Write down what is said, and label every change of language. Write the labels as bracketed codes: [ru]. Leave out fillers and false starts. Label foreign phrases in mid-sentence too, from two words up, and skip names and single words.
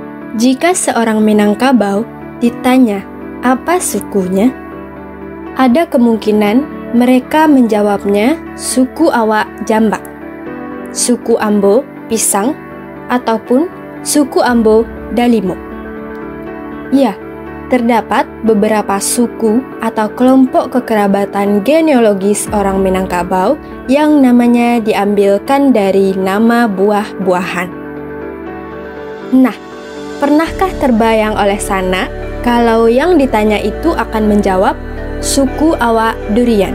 [id] Jika seorang Minangkabau ditanya apa sukunya, ada kemungkinan mereka menjawabnya suku Awak Jambak, suku Ambo Pisang, ataupun suku Ambo Dalimo. Ya, terdapat beberapa suku atau kelompok kekerabatan genealogis orang Minangkabau yang namanya diambilkan dari nama buah-buahan. Nah, pernahkah terbayang oleh Sana kalau yang ditanya itu akan menjawab suku Awak Durian?